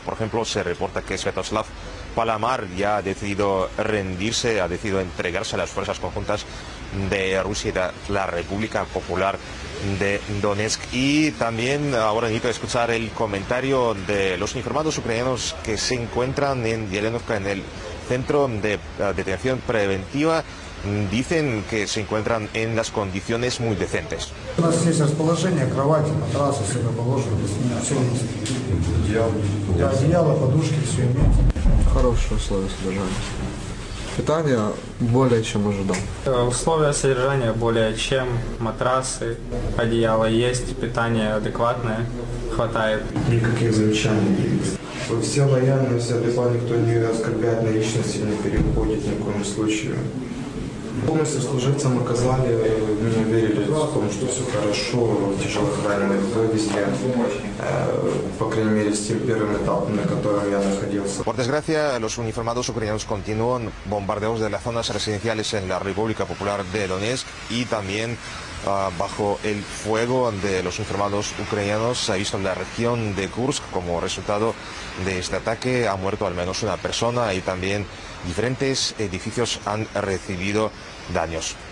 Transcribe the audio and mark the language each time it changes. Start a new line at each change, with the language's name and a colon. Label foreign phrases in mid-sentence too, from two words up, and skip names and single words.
Spanish: Por ejemplo, se reporta que Sviatoslav Palamar ya ha decidido rendirse, ha decidido entregarse a las fuerzas conjuntas de Rusia y de la República Popular de Donetsk. Y también ahora necesito escuchar el comentario de los uniformados ucranianos que se encuentran en Yelenovka, en el centro de detención preventiva. Dicen que se encuentran en las condiciones muy decentes.
Russian: Условия содержания более чем, матрасы, одеяло есть, питание адекватное, хватает. Никаких замечаний. Все лояльны, все адекватны, никто не оскорбляет на личности, не переходит ни в коем случае. Полностью служивцам оказали, мне верили в том, что все хорошо, тяжелых раненых вывезли, по крайней мере, с тем первым этапом, на котором я находился.
Spanish: Por desgracia, los uniformados ucranianos continúan bombardeos de las zonas residenciales en la República Popular de Donetsk y también bajo el fuego de los uniformados ucranianos se ha visto en la región de Kursk. Como resultado de este ataque ha muerto al menos una persona y también diferentes edificios han recibido daños.